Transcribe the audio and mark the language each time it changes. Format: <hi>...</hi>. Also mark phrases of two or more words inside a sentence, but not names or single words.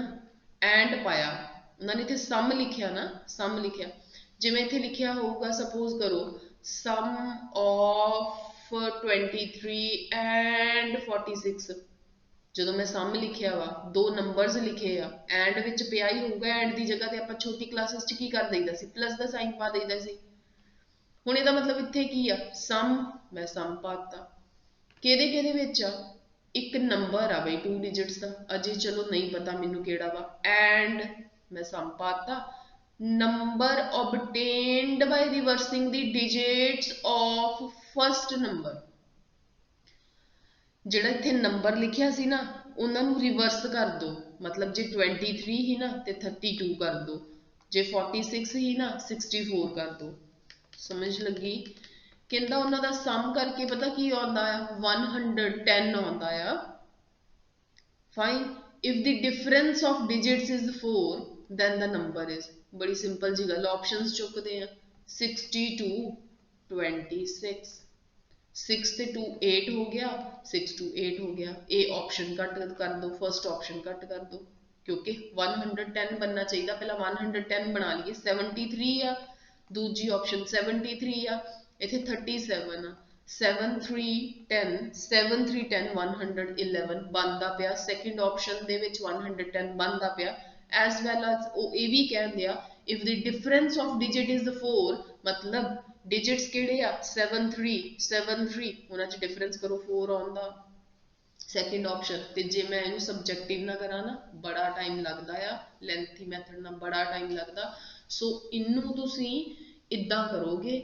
<pa>ਐਂਡ ਪਾਇਆ ਉਹਨਾਂ ਨੇ, ਇੱਥੇ ਸਮ ਲਿਖਿਆ ਨਾ, ਸਮ ਲਿਖਿਆ, ਜਿਵੇਂ ਇੱਥੇ ਲਿਖਿਆ ਹੋਊਗਾ, ਸਪੋਜ਼ ਕਰੋ</pa> <en>sum of 23 and 46,</en> <pa>ਜਦੋਂ ਮੈਂ ਸਮ ਲਿਖਿਆ ਵਾ, 2 ਨੰਬਰਸ ਲਿਖੇ ਆ, ਐਂਡ ਵਿੱਚ ਪਿਆ ਹੀ ਹੋਊਗਾ, ਐਂਡ ਦੀ ਜਗ੍ਹਾ ਤੇ ਆਪਾਂ ਛੋਟੀ ਕਲਾਸਿਸ ਚ ਕੀ ਕਰ ਦਈਦਾ ਸੀ, ਪਲੱਸ ਦਾ ਸਾਈਨ ਪਾ ਦਈਦਾ ਸੀ। ਹੁਣ ਇਹਦਾ ਮਤਲਬ ਇੱਥੇ ਕੀ ਆ, ਸਮ, ਮੈਂ ਸਮ ਪਾਤਾ, ਕਿਹਦੇ ਕਿਹਦੇ ਵਿੱਚ ਆ, ਇੱਕ ਨੰਬਰ ਆ ਬਈ 2 digits ਦਾ, ਅਜੇ ਚਲੋ ਨਹੀਂ ਪਤਾ ਮੈਨੂੰ ਕਿਹੜਾ ਵਾ, ਐਂਡ ਮੈਂ ਸਮ ਪਾਤਾ, ਨੰਬਰ</pa> <en>obtained by reversing the digits of first number,</en> <pa>ਜਿਹੜਾ ਇੱਥੇ ਨੰਬਰ ਲਿਖਿਆ ਸੀ ਨਾ, ਉਹਨਾਂ ਨੂੰ ਰਿਵਰਸ ਕਰ ਦੋ, ਮਤਲਬ ਜੇ 23 ਹੀ ਨਾ ਤੇ 32 ਕਰ ਦੋ, ਜੇ 46 ਹੀ ਨਾ 64 ਕਰ ਦੋ। ਸਮਝ ਲੱਗੀ? ਕਹਿੰਦਾ ਉਹਨਾਂ ਦਾ ਸਮ ਕਰਕੇ ਪਤਾ ਕੀ ਆਉਂਦਾ ਆ, 110 ਆਉਂਦਾ ਆ, ਫਾਈਨ।</pa> <en>if the difference of digits is 4 then the number is,</en> <pa>ਬੜੀ ਸਿੰਪਲ ਜੀ ਗੱਲ, ਆਪਸ਼ਨਸ ਚੁੱਕਦੇ ਆ, 62 26, 6 ਤੇ 2 8 ਹੋ ਗਿਆ, 6 to 8 ਹੋ ਗਿਆ, ਇਹ ਆਪਸ਼ਨ ਕੱਟ ਕਰ ਦੋ,</pa> <en>first option</en> <pa>ਕੱਟ ਕਰ ਦੋ, ਕਿਉਂਕਿ 110 ਬਣਨਾ ਚਾਹੀਦਾ, ਪਹਿਲਾਂ 110 ਬਣਾ ਲਈਏ, 73 ਆ, ਦੂਜੀ ਆਪਸ਼ਨ 73 ਆ, ਇੱਥੇ 37 ਆ, 7 3 10, 7 3 10 111 ਬਣਦਾ ਪਿਆ,</pa> <en>second option</en> <pa>ਦੇ ਵਿੱਚ 110 ਬਣਦਾ ਪਿਆ।</pa> <en>as well as</en> <pa>ਉਹ ਇਹ ਵੀ ਕਹਿੰਦੇ ਆ,</pa> <en>if the difference of digit is 4,</en> <pa>ਮਤਲਬ digits ਕਿਹੜੇ ਆ, 7 3 7 3, ਉਹਨਾਂ 'ਚ ਡਿਫਰੈਂਸ ਕਰੋ 4 ਆਉਂਦਾ,</pa> <en>second option.</en> <pa>ਤੇ ਜੇ ਮੈਂ ਇਹਨੂੰ ਸਬਜੈਕਟਿਵ ਨਾ ਕਰਾਂ ਨਾ, ਬੜਾ ਟਾਈਮ ਲੱਗਦਾ ਆ,</pa> <en>lengthy method</en> <pa>ਨਾਲ ਬੜਾ ਟਾਈਮ ਲੱਗਦਾ, ਸੋ ਇਹਨੂੰ ਤੁਸੀਂ ਇੱਦਾਂ ਕਰੋਗੇ।</pa>